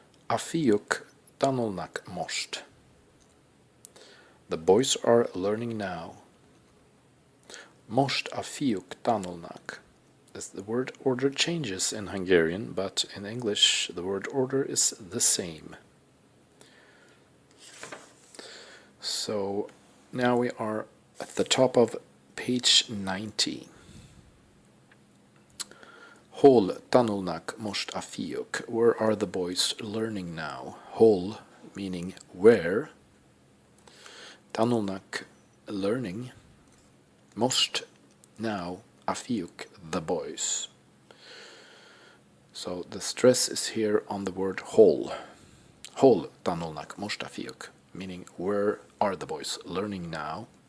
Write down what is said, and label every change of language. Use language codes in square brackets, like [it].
[hu] A fiúk tanulnak most. [en] The boys are learning now. [hu] Most a fiúk tanulnak. [en] the word order changes in Hungarian, but in English the word order is the same. So now we are at the top of page 90. [hu] Hol tanulnak most a fiúk? [en] Where are the boys learning now? Hol meaning where. Tanulnak learning. Most now a fiúk the boys. So the stress is here on the word hol. [hu] Hol tanulnak most a fiúk, [en] meaning where are the boys learning now.